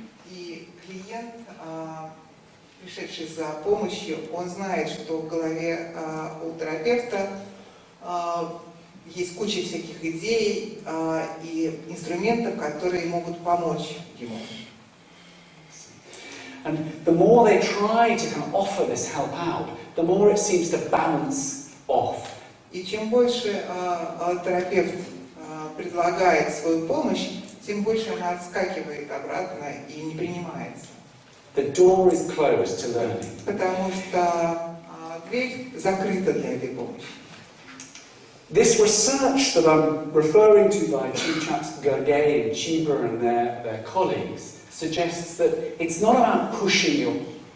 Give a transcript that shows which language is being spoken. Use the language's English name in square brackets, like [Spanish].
[Russian] И клиент, пришедший за помощью, он знает, что в голове у терапевта есть куча всяких идей и инструментов, которые могут помочь ему. [English] And the more they try to kind of offer this help out, the more it seems to bounce off. [Russian] И чем больше терапевт предлагает свою помощь, тем больше она отскакивает обратно и не принимается. [English] The door is closed to learning. [Russian] Потому что дверь закрыта для этой помощи. [English] This research that I'm referring to by two chaps, Gergely and Chiba and their colleagues, suggests that it's not about pushing you.